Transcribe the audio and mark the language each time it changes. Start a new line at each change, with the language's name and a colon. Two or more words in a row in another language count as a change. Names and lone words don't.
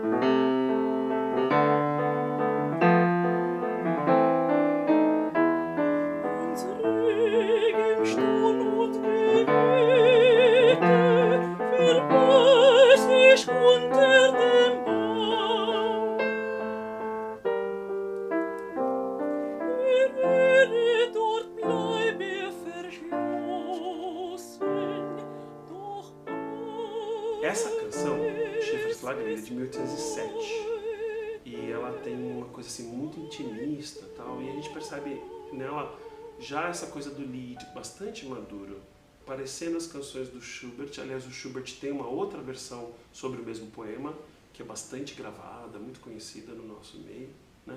German: Und Regensturm und Gewitter verbeugt sich unter dem Baum. Dort bleibe verschlossen, doch
Portuguese: Essa canção, Schäfers Klagelied, é de 1807. E ela tem uma coisa assim muito intimista, tal, e a gente percebe nela já essa coisa do lied bastante maduro, parecendo as canções do Schubert. Aliás, o Schubert tem uma outra versão sobre o mesmo poema, que é bastante gravada, muito conhecida no nosso meio, né?